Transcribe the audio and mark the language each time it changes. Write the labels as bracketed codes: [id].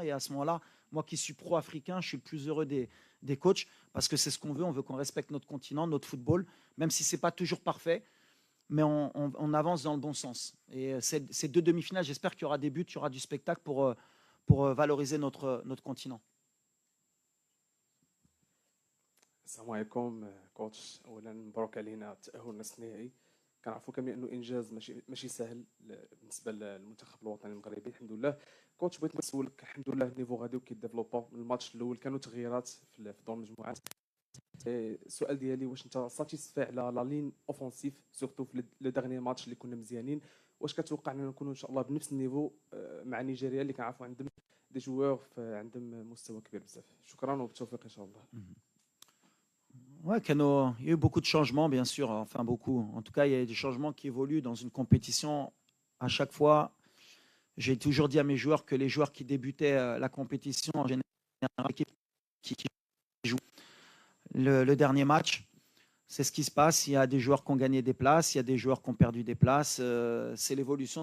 [fr] Et à ce moment-là, moi qui suis pro-africain, je suis le plus heureux des coachs parce que c'est ce qu'on veut. On veut qu'on respecte notre continent, notre football, même si ce n'est pas toujours parfait. Mais on avance dans le bon sens. Et ces deux demi-finales, j'espère qu'il y aura des buts, il y aura du spectacle pour valoriser notre continent. [ar] السلام عليكم كوتش. اولا مبروك علينا التاهل لنصف النهائي. كنعرفوا كاملين انه انجاز ماشي سهل بالنسبه للمنتخب الوطني المغربي. الحمد لله. كوتش بغيت نسولك، الحمد لله النيفو غادي وكيديفلوبا. الماتش الاول كانوا تغييرات في دور المجموعات. السؤال ديالي واش انت [fr] ساتيسفاي على لا لين اوفونسيف سورتو في لو ديرني ماتش [ar] اللي كنا مزيانين؟ واش كتوقع اننا نكونوا ان شاء الله بنفس النيفو مع نيجيريا اللي كنعرفوا عندهم [fr] دي جوار [ar] عندهم مستوى كبير بزاف؟ شكرا وبالتوفيق ان شاء الله. [fr] Ouais, il y a eu beaucoup de changements, bien sûr. Enfin, beaucoup. En tout cas, il y a des changements qui évoluent dans une compétition. À chaque fois, j'ai toujours dit à mes joueurs que les joueurs qui débutaient la compétition, en général, l'équipe qui joue le dernier match, c'est ce qui se passe. Il y a des joueurs qui ont gagné des places, il y a des joueurs qui ont perdu des places. C'est l'évolution.